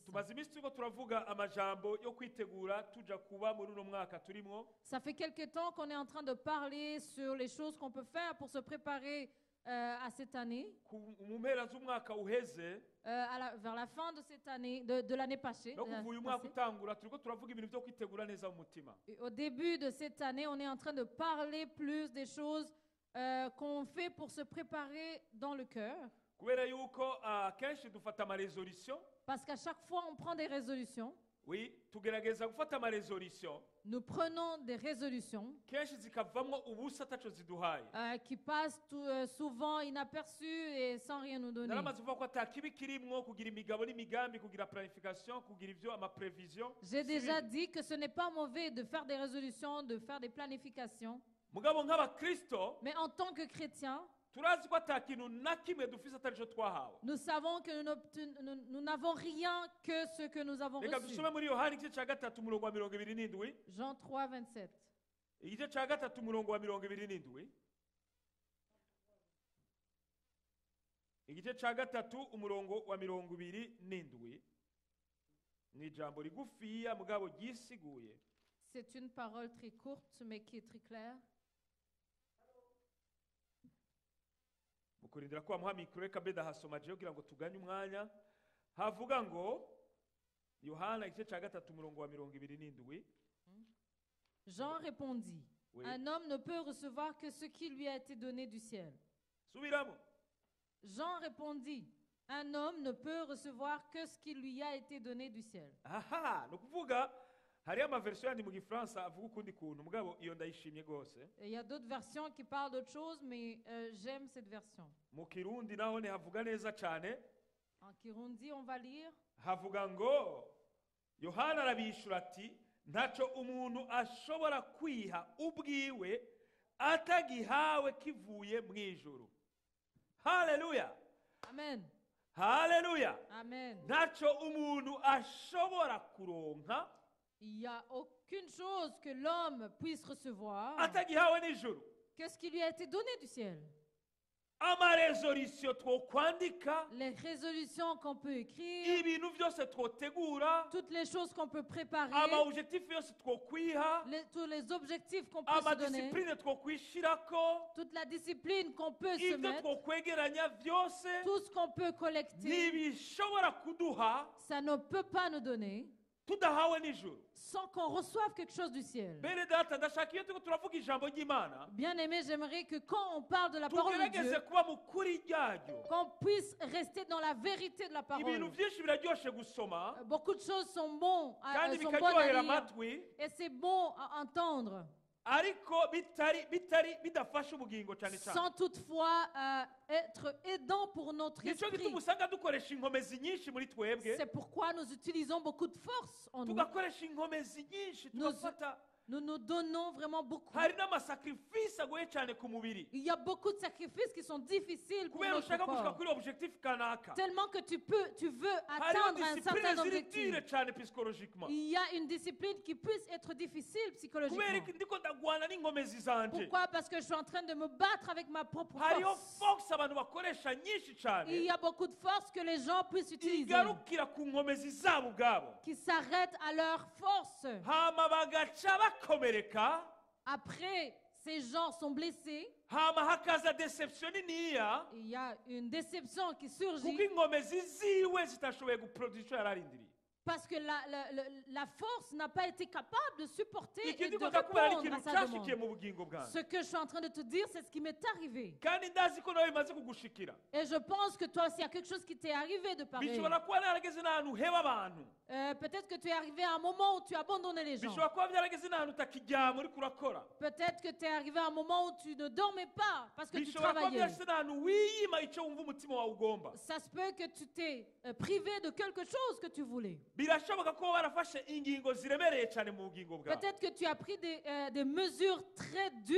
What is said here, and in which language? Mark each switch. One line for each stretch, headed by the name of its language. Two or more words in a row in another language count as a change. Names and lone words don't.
Rundi: tumaze iminsi turiko turavuga amajambo yo kwitegura tuja kuba muri uno mwaka turimwo.
French: Ça fait quelque temps qu'on est en train de parler sur les choses qu'on peut faire pour se préparer à cette année,
Rundi: Mu mpera z'umwaka uheze
French: vers la fin de cette année, de l'année passée.
Rundi: no kuva uyu mwaka utangura turiko turavuga ibintu vyo kwitegura neza mu mutima.
French: Et au début de cette année, on est en train de parler plus des choses qu'on fait pour se préparer dans le cœur.
Rundi: Kubera yuko kenshi dufata amaresolution.
French: Parce qu'à chaque fois, on prend des résolutions. Oui,
Rundi: tugerageza gufata amaresolution.
French: Nous prenons des résolutions
Rundi: Kenshi zikavamwo ubusa ataco ziduhaye.
French: qui passent souvent inaperçues et sans rien nous donner.
Rundi: Naramaze kuvuga ko atakibi kirimwo kugira imigabo n'imigambi, kugira planification, kugira ivyo amaprevision.
French: J'ai déjà dit que ce n'est pas mauvais de faire des résolutions, de faire des planifications.
Rundi: Mugabo nk'abakristo
French: Mais en tant que chrétien,
Rundi: turazi ko atakintu na kimwe dufise atarico twahawe.
French: nous savons que nous n'avons rien que ce que nous avons
Rundi: Reka
French: reçu.
Rundi: dusome muri Yohana igice ca gatatu umurongo wa 27.
French: Jean 3, 27.
Rundi: Igice ca gatatu umurongo wa 27. Igice ca gatatu umurongo wa 27. Ni ijambo rigufiya mugabo ryisiguye. C'est une parole très courte, mais qui est très claire. Mukurindira ko bamuha mikoro reka mbe ndahasoma jewe kugira ngo tuganye umwanya. Havuga ngo Yohana igice ca gatatu umurongo wa 27.
French: Jean répondit, Oui. un homme ne peut recevoir que ce qui lui a été donné du ciel.
Rundi: Subiramo.
French: Jean répondit, un homme ne peut recevoir que ce qui lui a été donné du ciel.
Rundi: Aha, no kuvuga hari amaversion yandi mu gifaransa avuga ukundi kuntu mugabo iyo ndayishimye gose.
French: Et il y a d'autres versions qui parlent d'autre chose, mais j'aime cette version.
Rundi: Mu Kirundi naho ne havuga neza cane.
French: En Kirundi, on va lire.
Rundi: Havuga ngo Yohana arabishura ati ntaco umuntu ashobora kwiha ubwiwe atagihawe kivuye mu ijuru. Haleluya. Amen. Haleluya. Amen. Ntaco umuntu ashobora kuronka
French: Il n'y a aucune chose que l'homme puisse recevoir
Rundi: atagihawe n'ijuru.
French: que ce qui lui a été donné du ciel.
Rundi: Amaresolution twokwandika,
French: Les résolutions qu'on peut écrire,
Rundi: ibintu vyose twotegura,
French: toutes les choses qu'on peut préparer,
Rundi: amaobjectif yose twokwiha,
French: tous les objectifs qu'on peut se donner,
Rundi: amadisipline twokwishirako,
French: toute la discipline qu'on peut se
Rundi: ivyo
French: mettre,
Rundi: twokwegeranya vyose
French: tout ce qu'on peut collecter,
Rundi: ntibishobora kuduha
French: ça ne peut pas nous donner
Rundi: tudahawe n'ijuru.
French: sans qu'on reçoive quelque chose du ciel.
Rundi: Bene data ndashaka iyo turiko turavuga ijambo ry'Imana
French: Bien aimé, j'aimerais que quand on parle de la parole de
Rundi: tugerageze
French: Dieu,
Rundi: kuba mu kuri ryayo.
French: qu'on puisse rester dans la vérité de la parole.
Rundi: Ibintu vyinshi biraryoshe gusoma
French: Beaucoup de choses sont bonnes
Rundi: kandi
French: sont bonnes à
Rundi: bikaryohera
French: lire
Rundi: amatwi,
French: et c'est bon à entendre,
Rundi: ariko bidafasha ubugingo cane cane.
French: sans toutefois être aidant pour notre
Rundi: Nico
French: esprit.
Rundi: gituma usanga dukoresha inkomezi nyinshi muri twebwe,
French: C'est pourquoi nous utilisons beaucoup de force en nous.
Rundi: tugakoresha inkomezi nyinshi tugafata.
French: Nous nous donnons vraiment beaucoup.
Rundi: Hari n'amasakrifisi agoye cyane ku mubiri
French: Il y a beaucoup de sacrifices qui sont difficiles pour
Rundi: kubera
French: notre
Rundi: ushaka gushika
French: corps.
Rundi: kuri objectif kanaka.
French: Tellement que tu veux
Rundi: Hariho
French: atteindre un certain
Rundi: disipline ziri
French: objectif. dure cyane psychologiquement. Il y a une discipline qui puisse être difficile
Rundi: Kubera
French: psychologiquement.
Rundi: iki ndiko ndagwana n'inkomezi zanje.
French: Pourquoi? Parce que je suis en train de me battre avec ma propre
Rundi: Hariho
French: force.
Rundi: force abantu bakoresha nyinshi
French: Il
Rundi: cyane
French: y a beaucoup de force que les gens puissent utiliser,
Rundi: igarukira ku nkomezi zabo ubwabo,
French: qui s'arrêtent à leur force.
Rundi: hama bagaca bakomereka,
French: Après, ces gens sont blessés.
Rundi: hama hakaza deception niniya
French: Il y a une déception qui
Rundi: kuko
French: surgit
Rundi: inkomezi ziwe zitashoboye guproduce icyo yari arindiriye.
French: parce que la force n'a pas été capable de supporter
Rundi: Iki
French: et de
Rundi: ndiko ndakubwira ari
French: répondre à
Rundi: ikintu
French: sa
Rundi: cyashikiye
French: demande.
Rundi: mu bugingo bwanjye,
French: Ce que je suis en train de te dire, c'est ce qui m'est arrivé.
Rundi: kandi ndazi ko nawe bimaze kugushikira.
French: Et je pense que toi aussi, il y a quelque chose qui t'est arrivé de pareil.
Rundi: Bishobora kuba narageze n'ahantu heba abantu,
French: Peut-être que tu es arrivé à un moment où tu as abandonné les gens.
Rundi: bishobora kuba byarageze n'ahantu utakiryama uriko urakora,
French: Peut-être que tu es arrivé à un moment où tu ne dormais pas parce que tu
Rundi: bishobora kuba
French: travaillais.
Rundi: byarageze n'ahantu wiyima icyo wumva umutima wawe ugomba.
French: Ça se peut que tu t'es privé de quelque chose que tu voulais.
Rundi: Birashoboka ko barafashe ingingo ziremereye cyane mu bugingo bwawe
French: Peut-être que tu as pris des mesures très dures dans